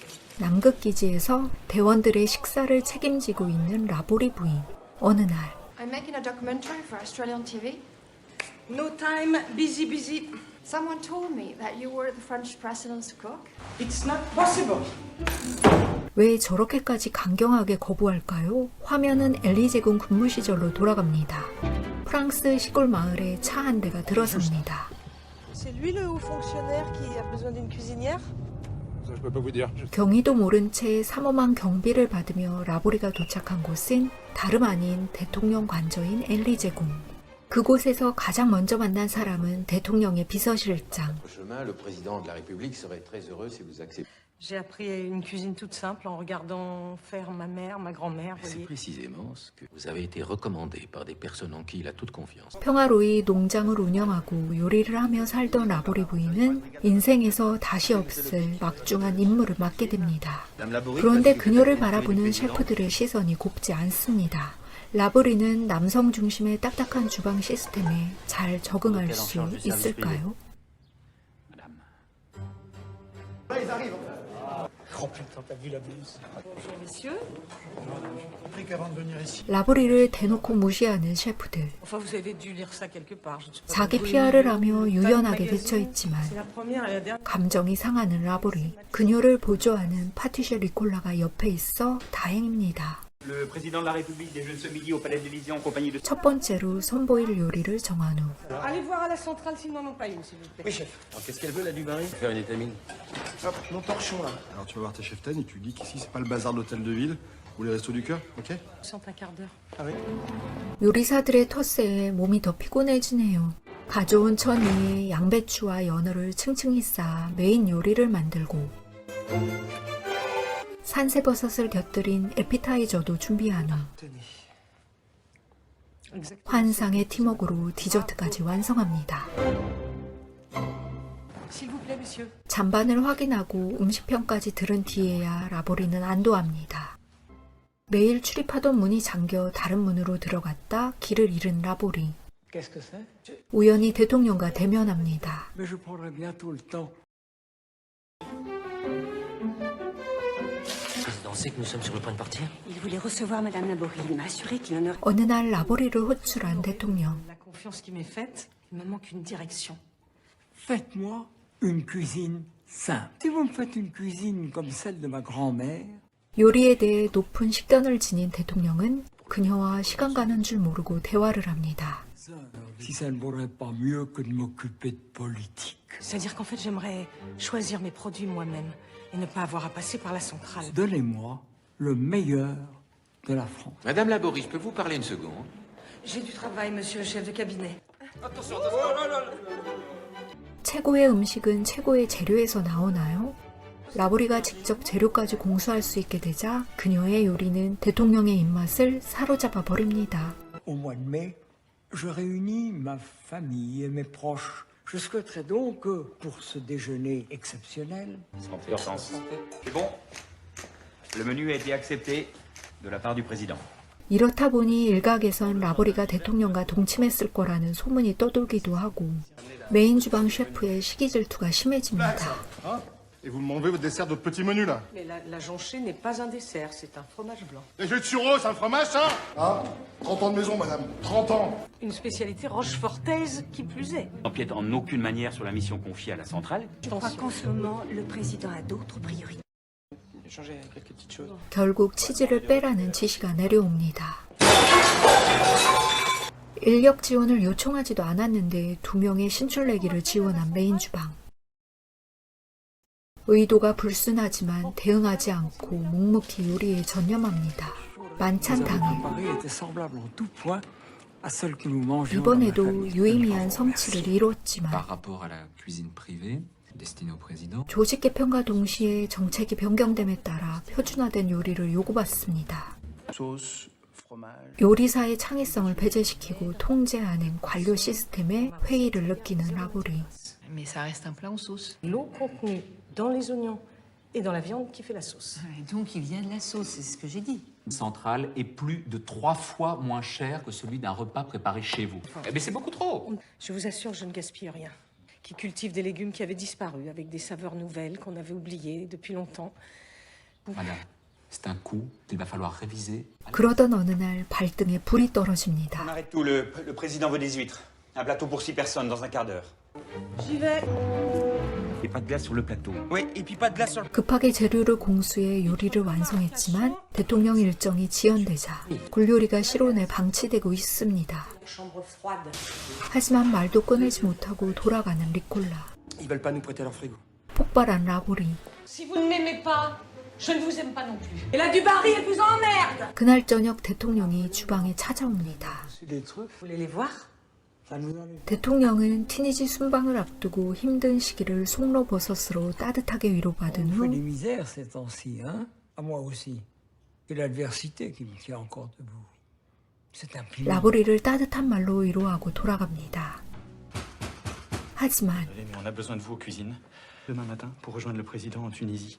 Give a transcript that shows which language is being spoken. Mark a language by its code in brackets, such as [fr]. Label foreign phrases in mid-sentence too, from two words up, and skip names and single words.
[ko] 남극기지에서 대원들의 식사를 책임지고 있는 라보리 부인. 어느 날 [en] I'm making a documentary for Australian TV. No time, busy, busy. Someone told me that you were the French president's cook. It's not possible. [ko] 왜 저렇게까지 강경하게 거부할까요? 화면은 엘리제궁 근무 시절로 돌아갑니다. 프랑스 시골 마을에 차 한 대가 들어섭니다. [fr] C'est lui le haut fonctionnaire qui a besoin d'une cuisinière? Ça, je peux pas vous dire. [ko] 경위도 모른 채 삼엄한 경비를 받으며 라보리가 도착한 곳은 다름 아닌 대통령 관저인 엘리제궁. 그곳에서 가장 먼저 만난 사람은 대통령의 비서실장. [fr] Le président de la République serait très heureux si vous acceptez. J'ai appris une cuisine toute simple en regardant faire ma mère, ma grand-mère. C'est précisément ce que vous avez été recommandé par des personnes en qui il a toute confiance. [ko] 평화로이 농장을 운영하고 요리를 하며 살던 라보리 부인은 인생에서 다시 없을 막중한 임무를 맡게 됩니다. 그런데 그녀를 바라보는 셰프들의 시선이 곱지 않습니다. 라보리는 남성 중심의 딱딱한 주방 시스템에 잘 적응할 수 있을까요? 라보리를 대놓고 무시하는 셰프들. [fr] Enfin, vous avez dû lire ça quelque part. [ko] 자기 PR을 하며 유연하게 대처했지만 [fr] C'est la première et la dernière. [ko] 감정이 상하는 라보리. 그녀를 보조하는 파티셰 리콜라가 옆에 있어 다행입니다. [fr] Le président de la République déjeune ce midi au Palais de l'Élysée en compagnie de... [ko] 첫 번째로 선보일 요리를 정한 후 [fr] Allez voir à la centrale s'ils n'en ont pas une, s'il vous plaît. Oui, chef. Alors qu'est-ce qu'elle veut, la Dubarry? Faire une étamine. Hop, mon torchon là. Alors tu vas voir tes cheftaines et tu dis qu'ici c'est pas le bazar de l'hôtel de ville ou les restos du cœur, ok? Je sens un quart d'heure. Ah oui. [ko] 요리사들의 텃세에 몸이 더 피곤해지네요. 가져온 천 위에 양배추와 연어를 층층이 쌓아 메인 요리를 만들고 산새버섯을 곁들인 에피타이저도 준비한 후 환상의 팀워크로 디저트까지 완성합니다. [fr] S'il vous plaît, monsieur. [ko] 잔반을 확인하고 음식평까지 들은 뒤에야 라보리는 안도합니다. 매일 출입하던 문이 잠겨 다른 문으로 들어갔다 길을 잃은 라보리. [fr] Qu'est-ce que c'est? [ko] 우연히 대통령과 대면합니다. [fr] Mais je prendrai bientôt le temps. Le président sait que nous sommes sur le point de partir. Il voulait recevoir Madame Laborie. Il m'a assuré qu'il en aurait... [ko] 어느 날 라보리를 호출한 대통령. [fr] La confiance qui m'est faite, il me manque une direction. Faites-moi une cuisine simple. Si vous me faites une cuisine comme celle de ma grand-mère, [ko] 요리에 대해 높은 식견을 지닌 대통령은 그녀와 시간 가는 줄 모르고 대화를 합니다. [fr] si ça ne vaudrait pas mieux que de m'occuper de politique. C'est-à-dire qu'en fait, j'aimerais choisir mes produits moi-même et ne pas avoir à passer par la centrale. Donnez-moi le meilleur de la France. Madame Laborie, je peux vous parler une seconde? J'ai du travail, monsieur le chef de cabinet. [ko] 최고의 음식은 최고의 재료에서 나오나요? 라보리가 직접 재료까지 공수할 수 있게 되자 그녀의 요리는 대통령의 입맛을 사로잡아 버립니다. [fr] Au mois de mai, je réunis ma famille et mes proches. Je souhaiterais donc que, pour ce déjeuner exceptionnel, Santé, Hortense. C'est bon. Le menu a été accepté de la part du président. [ko] 이렇다 보니 일각에선 라보리가 대통령과 동침했을 거라는 소문이 떠돌기도 하고 메인 주방 셰프의 시기 질투가 심해집니다. [fr] Et vous m'enlevez votre dessert, votre petit menu là. Mais la jonchée n'est pas un dessert, c'est un fromage blanc. Les jeux de sureau, c'est un fromage ça? Hein? 30 ans de maison, madame. 30 ans. Une spécialité rochefortaise qui plus est. N'empiète en aucune manière sur la mission confiée à la centrale. Je crois qu'en ce moment, le président a d'autres priorités. Changer quelques petites choses. [ko] 결국 치즈를 빼라는 지시가 내려옵니다. 인력 지원을 요청하지도 않았는데 2명의 신출내기를 지원한 메인 주방. 의도가 불순하지만 대응하지 않고 묵묵히 요리에 전념합니다. 만찬 당일 [fr] Paris était semblable en tout point à celle que nous mangions dans ma [ko] 이번에도 [fr] famille. [ko] 유의미한 성취를 이뤘지만 [fr] Par rapport à la cuisine privée destinée au président. [ko] 조직 개편과 동시에 정책이 변경됨에 따라 표준화된 요리를 요구받습니다. [fr] Sauce, fromage. [ko] 요리사의 창의성을 배제시키고 통제하는 관료 시스템에 회의를 느끼는 라보리. [fr] Mais ça reste un plat en sauce. L'eau contenue dans les oignons et dans la viande qui fait la sauce. Et donc, il vient de la sauce, c'est ce que j'ai dit. Une centrale est plus de 3 fois moins cher que celui d'un repas préparé chez vous. Eh bien, c'est beaucoup trop. Je vous assure, je ne gaspille rien. Qui cultive des légumes qui avaient disparu avec des saveurs nouvelles qu'on avait oubliées depuis longtemps. Madame, c'est un coup qu'il va falloir réviser. [ko] 그러던 어느 날 발등에 불이 떨어집니다. [fr] On arrête tout, le président veut des huîtres. Un plateau pour 6 personnes dans un quart d'heure. J'y vais. Et pas de glace sur le plateau. Oui, et puis pas de glace sur le... [ko] 급하게 재료를 공수해 요리를 완성했지만 대통령 일정이 지연되자 굴요리가 실온에 방치되고 있습니다. [fr] Chambre froide. [ko] 하지만 말도 꺼내지 못하고 돌아가는 리콜라. [fr] Ils veulent pas nous prêter leur frigo. [ko] 폭발한 라보리. [fr] Si vous ne m'aimez pas, je ne vous aime pas non plus. Et la Dubarry, elle vous emmerde. [ko] 그날 저녁 대통령이 주방에 찾아옵니다. [fr] C'est des trucs. Vous voulez les voir? Ça nous enlève. [ko] 대통령은 티니지 순방을 앞두고 힘든 시기를 송로버섯으로 따뜻하게 위로받은 [fr] On fait des [ko] 후 [fr] misères ces temps-ci, hein? À moi aussi. Et l'adversité qui me tient encore debout. C'est un pilier. [ko] 라보리를 따뜻한 말로 위로하고 돌아갑니다. 하지만 [fr] Mais on a besoin de vous aux cuisines. Demain matin, pour rejoindre le président en Tunisie.